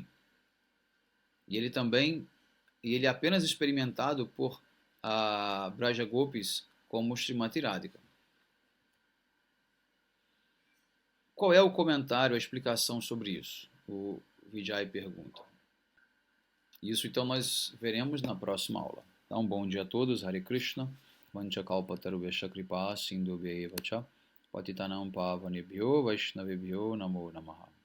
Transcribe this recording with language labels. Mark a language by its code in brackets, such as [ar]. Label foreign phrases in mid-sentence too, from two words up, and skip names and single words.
[pt] E ele é apenas experimentado por Braja Gopis como Srimati Radhika. Qual é o comentário, a explicação sobre isso? O Vijay pergunta. Isso então nós veremos na próxima aula. Então, bom dia a todos, [sa] Hare Krishna, वाञ्छाकल्पतरुभेश कृपा सिन्धुभ्य एवच, पतितानां पावनेभ्यो वैष्णवेभ्यो नमो नमः.